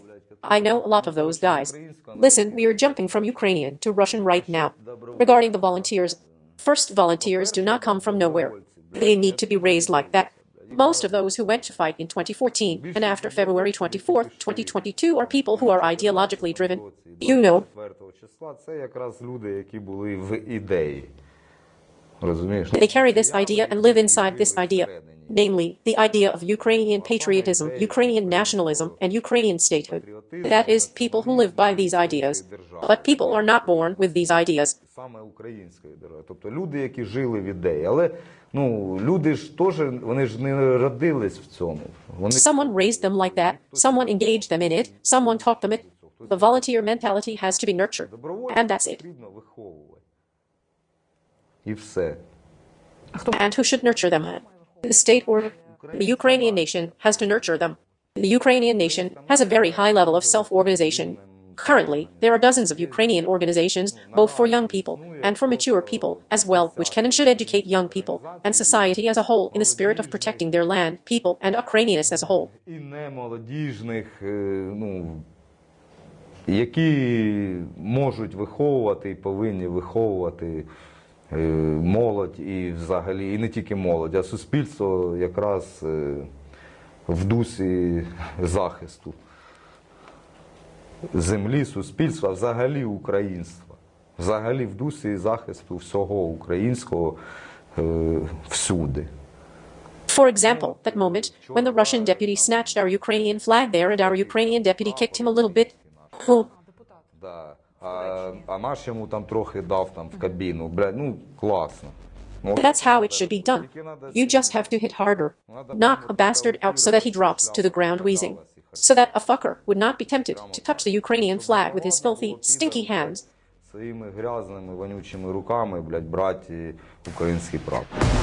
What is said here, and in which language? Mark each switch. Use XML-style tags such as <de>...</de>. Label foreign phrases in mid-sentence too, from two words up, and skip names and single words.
<en>I know a lot of those guys. Listen, we are jumping from Ukrainian to Russian right now. Regarding the volunteers, first, volunteers do not come from nowhere. They need to be raised like that. Most of those who went to fight in 2014 and after February 24th, 2022 are people who are ideologically driven. You know.</en> <uk>Це якраз люди, які були в ідеї. Розумієш?</uk> <en>They carry this idea and live inside this idea. Namely, the idea of Ukrainian patriotism, Ukrainian nationalism, and Ukrainian statehood. That is, people who live by these ideas. But people are not born with these ideas.</en> <uk>Саме української держави. Тобто люди, які жили в ідеї. Але, ну, люди ж теж, вони ж не родились в цьому. Вони...</uk> <en>Someone raised them like that. Someone engaged them in it. Someone taught them it. The volunteer mentality has to be nurtured. And that's it.</en> <uk>Потрібно виховувати. І все.</uk> <en>And who should nurture them? The state or the Ukrainian nation has to nurture them. The Ukrainian nation has a very high level of self-organization. Currently, there are dozens of Ukrainian organizations, both for young people and for mature people as well, which can and should educate young people and society as a whole in the spirit of protecting their land, people, and Ukrainians as a whole.</en> <uk>І немолодіжних, ну, які можуть виховувати і повинні виховувати молодь і взагалі, і не тільки молодь, а суспільство якраз в дусі захисту землі, суспільства, взагалі українства. Взагалі в дусі захисту всього українського всюди.</uk> <en>For example, that moment when the Russian deputy snatched our Ukrainian flag there and our Ukrainian deputy kicked him a little bit. Well,</en> <uk>Да. А наш йому там трохи дав там в кабіну. Блядь, ну, класно.</uk> <en>that's how it should be done. You just have to hit harder. Knock a bastard out so that he drops to the ground wheezing. So that a fucker would not be tempted to touch the Ukrainian flag with his filthy, stinky hands.</en> <uk>Своїми грязними, вонючими руками, блядь, брати український прапор.</uk>